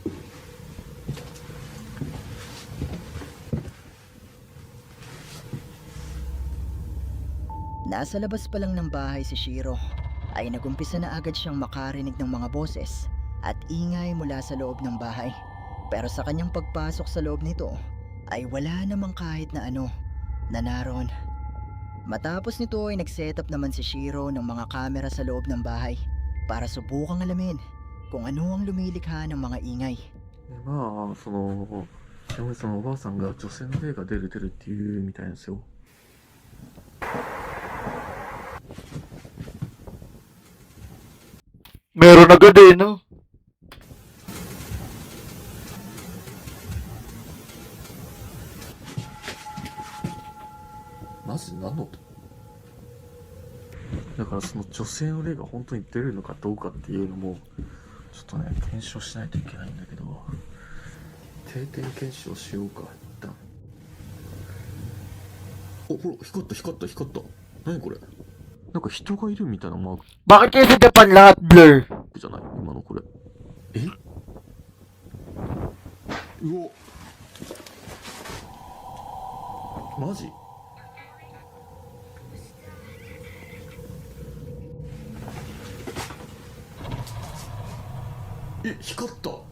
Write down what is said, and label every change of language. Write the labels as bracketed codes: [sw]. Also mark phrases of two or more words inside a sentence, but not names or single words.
[tl] Nasa labas pa lang ng bahay si Shiro ay nagumpisa na agad siyang makarinig ng mga boses at ingay mula sa loob ng bahay. Pero sa kanyang pagpasok sa loob nito ay wala namang kahit na ano na naroon. Matapos nito ay nag-setup naman si Shiro ng mga kamera sa loob ng bahay para subukang alamin kung ano ang lumilikha ng mga ingay. [ja] まあそのおばあさんが女性の霊が出るっていうみたいなんですよ。 [tl] Meron agad eh, no? [ja] マジ何の音？だからその女性の霊が本当に出るのかどうかっていうのもちょっとね検証しないといけないんだけど、定点検証しようか一旦。お、ほら光った。何これ？なんか人がいるみたいなマーク [tl] Bakit kayo sa Japan lahat blur? [ja] じゃない今のこれ。え？うお。マジ？え、光った。